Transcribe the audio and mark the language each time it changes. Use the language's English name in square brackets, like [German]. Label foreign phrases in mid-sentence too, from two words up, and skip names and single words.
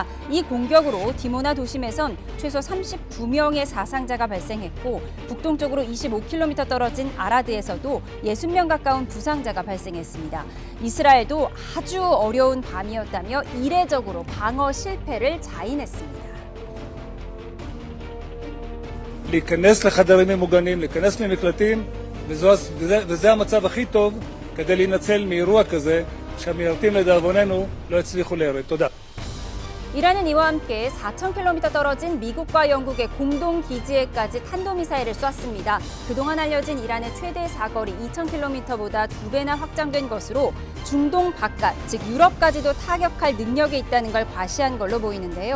[Korean] 이 공격으로 디모나 도심에선 최소 39명의 사상자가 발생했고 북동쪽으로 25km 떨어진 아라드에서도 60명 가까운 부상자가 발생했습니다. 이스라엘도 아주 어려운 밤이었다며 이례적으로 방어 실패를 자인했습니다. [Hebrew] להיכנס לחדרים ממוגנים, להיכנס ממקלטים, וזה המצב הכי טוב כדי להינצל מאירוע כזה שהמיירטים לדאבוננו לא הצליחו להירד. תודה. [Korean] 이란은 이와 함께 4,000km 떨어진 미국과 영국의 공동 기지에까지 탄도미사일을 쐈습니다. 그동안 알려진 이란의 최대 사거리 2,000km보다 2배나 확장된 것으로 중동 바깥, 즉 유럽까지도 타격할 능력이 있다는 걸 과시한 걸로 보이는데요.